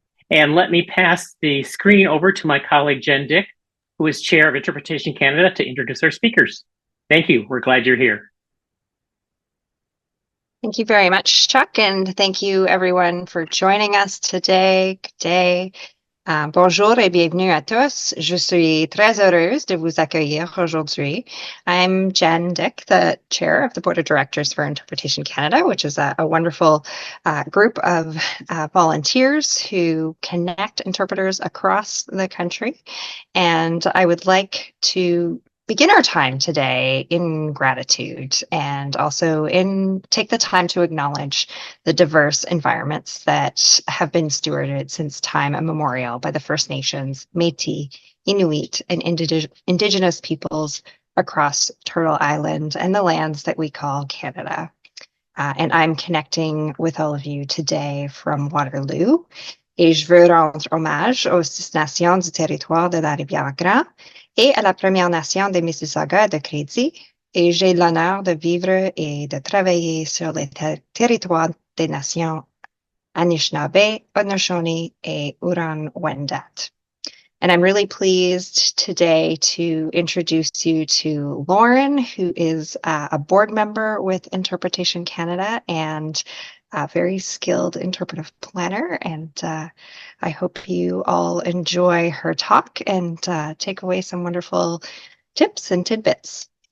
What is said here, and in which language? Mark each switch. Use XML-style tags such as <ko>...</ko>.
<en>And let me pass the screen over to my colleague, Jen Dick, who is chair of Interpretation Canada, to introduce our speakers. Thank you. We're glad you're here. Thank you very much, Chuck, and thank you everyone for joining us today. Good day.</en> <fr>Bonjour et bienvenue à tous. Je suis très heureuse de vous accueillir aujourd'hui.</fr> <en>I'm Jen Dick, the chair of the Board of Directors for Interpretation Canada, which is a wonderful group of volunteers who connect interpreters across the country. And I would like to begin our time today in gratitude and also take the time to acknowledge the diverse environments that have been stewarded since time immemorial by the First Nations, Métis, Inuit, and Indigenous peoples across Turtle Island and the lands that we call Canada. And I'm connecting with all of you today from Waterloo.</en> <fr>Et je veux rendre hommage aux 6 nations du territoire de la Rivière-Grand et à la Première Nation des Mississauga de Crédit, et j'ai l'honneur de vivre et de travailler sur les territoires des nations Anishinaabe, Haudenosaunee, et Huron-Wendat.</fr> <en>And I'm really pleased today to introduce you to Lauryn, who is a board member with Interpretation Canada and a very skilled interpretive planner. And I hope you all enjoy her talk and take away some wonderful tips and tidbits.</en>